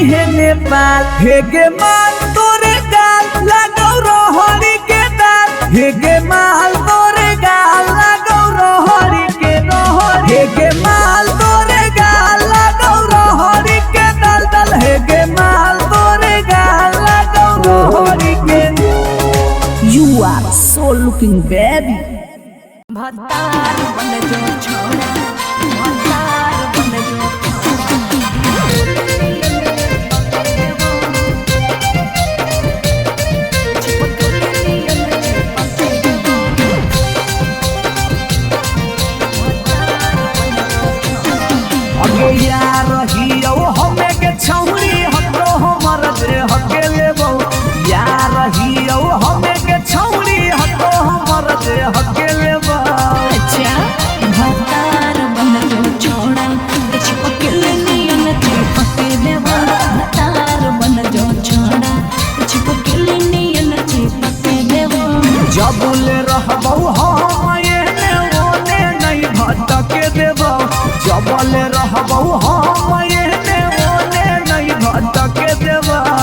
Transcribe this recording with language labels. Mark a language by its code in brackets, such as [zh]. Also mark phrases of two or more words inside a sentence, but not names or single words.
[anp] है नेपाल हे गे माल तोरे गाल लगो रोहड़ी के दाल हे गे माल तोरे गाल लगो रोहड़ी के रोहड़ी हे गे माल तोरे गाल लगो रोहड़ी के दल दल हे गे माल तोरे गाल लगो रोहड़ी के [en] You are so looking baby. [anp] भतार बन जो छोड़ा भतार बन जो अगे यार हियो हमे के छौरी हतो हमर जे हके लेबो यार हियो हमे के छौरी हतो हमर जे हके लेबो अच्छा भतार बन जो छोड़ा चिपके नियन चिपके देवा भतार बन जो छोड़ा चिपके नियन चिपके देवा जबुले रहबो हम एने ओने नहीं भटके देबो जबले रहबो हम एने ओने नहीं भटके देबो